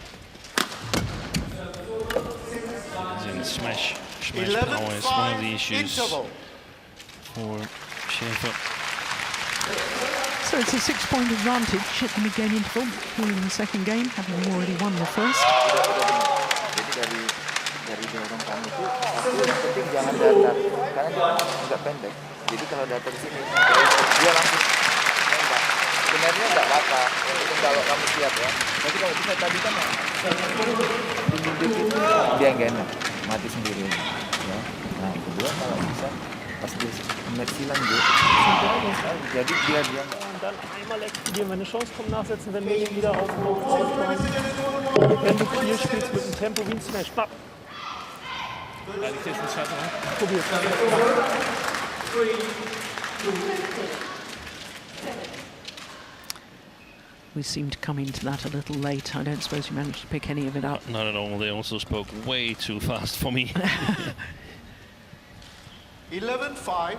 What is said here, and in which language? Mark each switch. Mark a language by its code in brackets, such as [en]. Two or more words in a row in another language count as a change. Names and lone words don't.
[en] And smash power is one of the issues for Schaefer. So it's a 6-point advantage at the mid-game interval here in the second game, having already won the first. [id] Jadi dari dorong kamu tuh, yang penting jangan datar, karena dia agak pendek. Jadi kalau datar di sini, dia langsung nembak. Sebenarnya nggak apa-apa, kalau kamu siap ya. Tapi kalau bisa tadi kan dia nggak enak, mati sendiri. Ya. Nah kedua kalau bisa pas dia komersi lanjut, jadi dia [de] Und dann einmal explodieren, wenn eine Chance kommt, nachsetzen, wenn wir ihn wieder aufbauen. Wenn du viel spielst mit dem Tempo wie ein Smash. Bap. Probier's. [en] We seem to come into that a little late. I don't suppose you managed to pick any of it up. Not at all. They also spoke way too fast for me. 11-5.